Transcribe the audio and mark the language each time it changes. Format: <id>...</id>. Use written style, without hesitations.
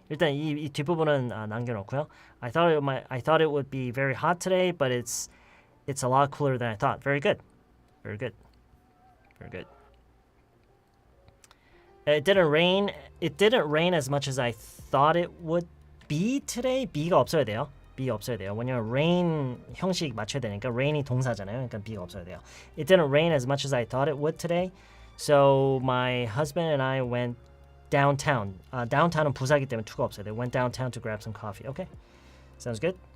<ko>일단 이 뒷부분은 남겨놓고요.</ko> <en>I thought it would be very hot today, but it's a lot cooler than I thought. Very good. Very good. Very good. It didn't rain as much as I thought it would be today.</en> <ko>B가 없어야 돼요. B 없어야 돼요. 왜냐면 rain 형식 맞춰야 되니까 rain이 동사잖아요. 그러니까 B가 없어야 돼요.</ko> <en>It didn't rain as much as I thought it would today. So my husband and I went downtown.</en> <ko>downtown은 부사기 때문에 to가 없어요.</ko> <en>They went downtown to grab some coffee. Okay, sounds good.</en>